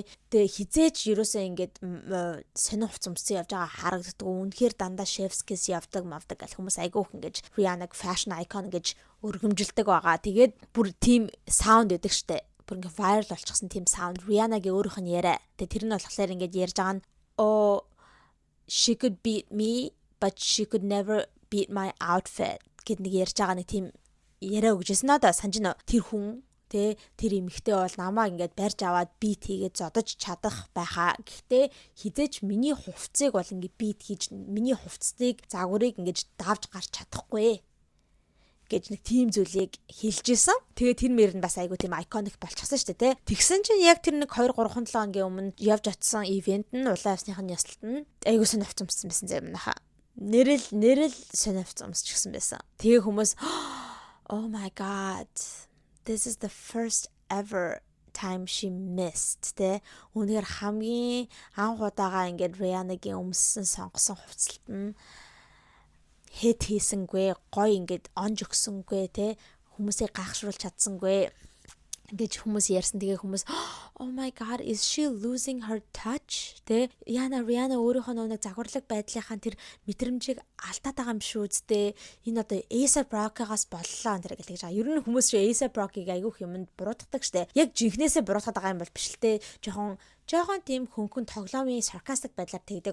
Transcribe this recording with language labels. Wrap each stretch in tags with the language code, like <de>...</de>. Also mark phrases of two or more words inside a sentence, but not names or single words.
<mn>Тэгээ хизээч ерөөсөө ингээд сонин хувц өмссөн явж байгаа харагддаг. Үнэхээр дандаа chef's-кээс явдаг гэх хүмүүс айгүйх ингэж Rihanna-г</mn> <en>fashion icon</en> <mn>гэж өргөмжилдэг байгаа. Тэгээд бүр тийм sound өгдөг штэ. Бүр ингээд viral болчихсон тийм sound. Rihanna-гийн өөрийнх нь яриа. Тэгээ тэр нь болохоор ингээд ярьж байгаа нь</mn> <en>she could beat me but she could never beat my outfit</en> <mn>гэд нэг ярьж байгаа нэг тийм яриа өгжсэн надаа санаж нөө тэр хүн тэр эмэгтэй бол намаа ингээд барьж аваад бит хийгээд зодож чадах байхаа. Гэхдээ хизээч миний хувцсыг бол ингээд бит хийж миний хувцсыг загварыг ингээд давж гарч чадахгүй гэж нэг тийм зүйлийг хэлжсэн. Тэгээ тэр мөр нь бас айгу тийм iconic болчихсон шүү дээ. Тэгсэн чинь яг тэр нэг 2-3 7 хоногийн өмнө явж очсон ивент нь улаан авсныхын ясалт нь айгу сонирхолтой юмсан байсан зэ манайха. Нэрэл сонирхолтой юмсчихсан байсан. Тэгээ хүмүүс</mn> <en>oh my god, this is the first ever time she missed.</en> <mn>Үнээр хамгийн анх удаага ингээд Rihanna-гийн өмссөн сонгосон хувцалт нь хэд хийсэнгүй, гоё ингээд онж өгсөнгүй хүмүүсийг гайхшруулж чадсангүй гэж хүмүүс ярьсан. Тэгээ хүмүүс</mn> <en>oh my god, is she losing her touch?</en> <mn>Rihanna өөрийнхөө нэг загварлаг байдлынхаа тэр мэдрэмжийг алдаад байгаа юм шүү дээ. Энэ одоо A$AP Rocky-гаас боллоо энэ гэж байгаа. Ер нь хүмүүс A$AP Rocky-г айгүйх юмд буруутгадаг штэ. Яг жинхнээсээ буруутгаад байгаа юм бол биш л те. Жохон тийм хөнгөн тоглоомын sarcastic байдлаар тэгдэг.</mn>